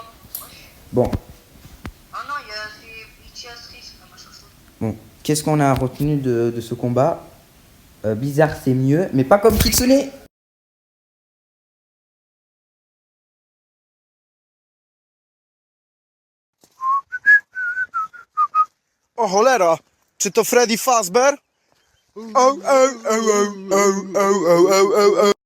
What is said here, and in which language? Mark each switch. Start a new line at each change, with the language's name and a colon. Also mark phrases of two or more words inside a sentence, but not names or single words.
French: Bon, Ah non, c'est Ichiastris, là, machin chose. bon. Qu'est-ce qu'on a retenu de ce combat? Bizarre, c'est mieux, mais pas comme Kitsune.
Polish: Oh cholera, czy to Freddy Fazbear? Oh, oh, oh, oh, oh, oh, oh, oh, oh.